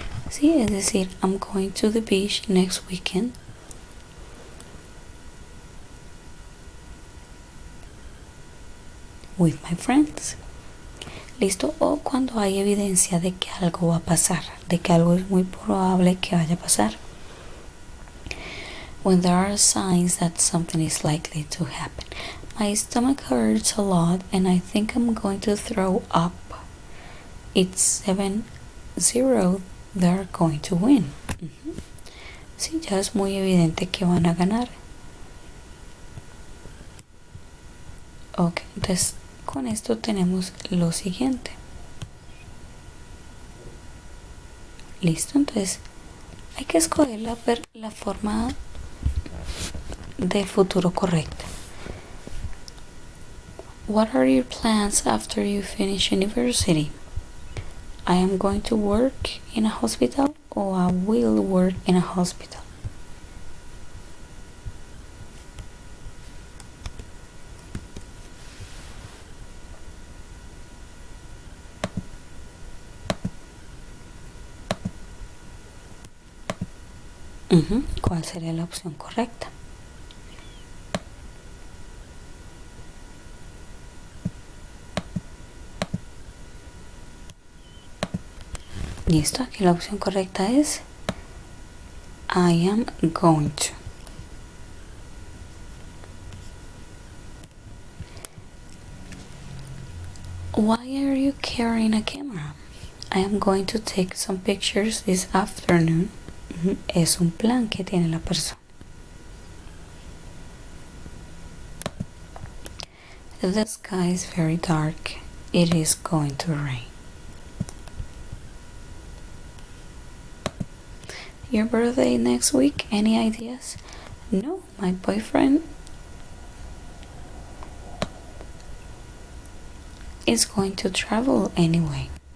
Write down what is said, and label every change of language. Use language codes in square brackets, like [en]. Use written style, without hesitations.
[es] Sí, es decir, [en] I'm going to the beach next weekend. With my friends. [es] Listo, o cuando hay evidencia de que algo va a pasar, de que algo es muy probable que vaya a pasar. [en] When there are signs that something is likely to happen. My stomach hurts a lot and I think I'm going to throw up. It's 7-0, they're going to win. [es] Sí, ya es muy evidente que van a ganar. Ok, entonces con esto tenemos lo siguiente. Listo, entonces hay que escoger la forma de futuro correcta. [en] What are your plans after you finish university? I am going to work in a hospital or I will work in a hospital. [es] ¿Cuál sería la opción correcta? Listo, aquí la opción correcta es [en] I am going to. Why are you carrying a camera? I am going to take some pictures this afternoon. [es] Es un plan que tiene la persona. [en] The sky is very dark. It is going to rain. Your birthday next week? Any ideas? No, my boyfriend is going to travel anyway.